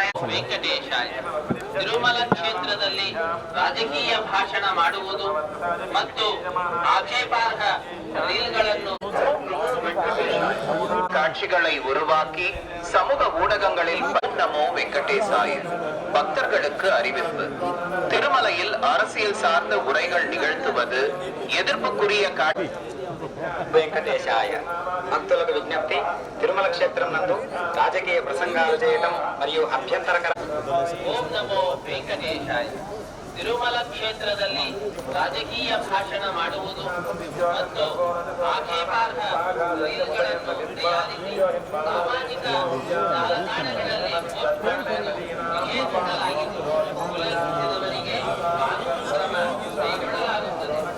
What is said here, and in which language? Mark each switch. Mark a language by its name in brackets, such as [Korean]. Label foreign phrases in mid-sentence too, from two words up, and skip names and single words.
[Kannada] ವೆಂಕಟೇಶಾಯ. ತಿರುಮಲ ಕ್ಷೇತ್ರದಲ್ಲಿ ರಾಜಕೀಯ ಭಾಷಣ ಮಾಡುವುದು ಮತ್ತು ಆಕ್ಷೇಪಾರ್ಹ ರೀಲ್ಗಳನ್ನು [Tamil] காட்சிகளை உருவாக்கி சமூக ஊடகங்களில் நமோ வெங்கடேசாய பக்தர்களுக்கு அறிவிப்பு. திருமலையில் அரசியல் சார்ந்த உரைகள் நிகழ்த்துவது எதிர்ப்புக்குரிய காட்சி. [Telugu] వెంకటేశాయ. భక్తులకు విజ్ఞప్తి, తిరుమల క్షేత్రం నందు రాజకీయ ప్రసంగాలు చేయటం మరియు అభ్యంతరకర. [Kannada] ಓಂ ನಮೋ ವೆಂಕಟೇಶಾಯ. ತಿರುಮಲ ಕ್ಷೇತ್ರದಲ್ಲಿ ರಾಜಕೀಯ ಭಾಷಣ ಮಾಡುವುದು ಮತ್ತು ಆಕ್ಷೇಪಾರ್ಹ ರೀಲ್ಗಳನ್ನು ತಯಾರಿಸಿ ಸಾಮಾಜಿಕ ಜಾಲತಾಣಗಳಲ್ಲಿ ಪೋಸ್ಟ್ ಮಾಡುವುದು ನಿಷೇಧಿಸಲಾಗಿದ್ದು ಉಲ್ಲಂಘಿಸಿದವರಿಗೆ ಕಾನೂನು ಕ್ರಮ ಕೈಗೊಳ್ಳಲಾಗುತ್ತದೆ.